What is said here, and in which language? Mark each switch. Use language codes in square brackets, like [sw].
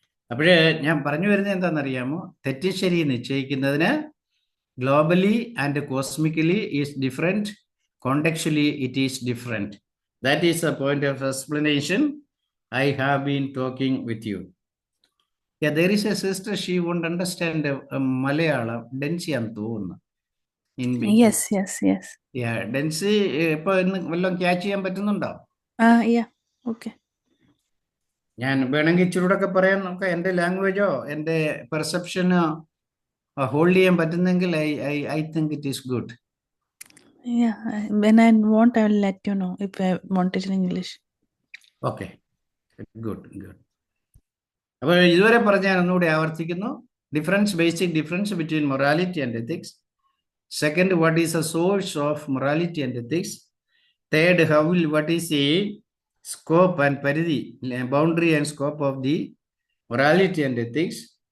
[ml] അപ്പോഴേ ഞാൻ പറഞ്ഞു വരുന്നത് എന്താണെന്നറിയാമോ? തെറ്റ് ശരി നിശ്ചയിക്കുന്നതിന് [en] Globally and cosmically is different, contextually it is different. That is a point of explanation I have been talking with you. Yeah, there is a sister, she won't understand Malayalam. Densi am [ml] തോന്നുന്നു. [en] Yes, yes, yes. [ml] Yeah, Densi ഇപ്പോൾ ഇന്ന് വല്ലതും catch ചെയ്യാൻ പറ്റുന്നുണ്ടോ? [en] Yeah, okay. [ml] ഞാൻ വേണമെങ്കിൽ ഇച്ചിരൂടൊക്കെ പറയാൻ നോക്കാം. എൻ്റെ ലാംഗ്വേജോ എൻ്റെ പെർസെപ്ഷനോ ഹോൾഡ് ചെയ്യാൻ പറ്റുന്നെങ്കിൽ [en] I think it is good. Yeah, when I want, I will let you know if I want it in English. Okay, good, good. [ml] അപ്പോൾ ഇതുവരെ പറഞ്ഞ ഞാൻ ഒന്നുകൂടി ആവർത്തിക്കുന്നു. [en] Basic difference between morality and ethics. Second, what is a source of morality and ethics. Third, what is the scope and പരിധി, boundary and scope of the morality and ethics.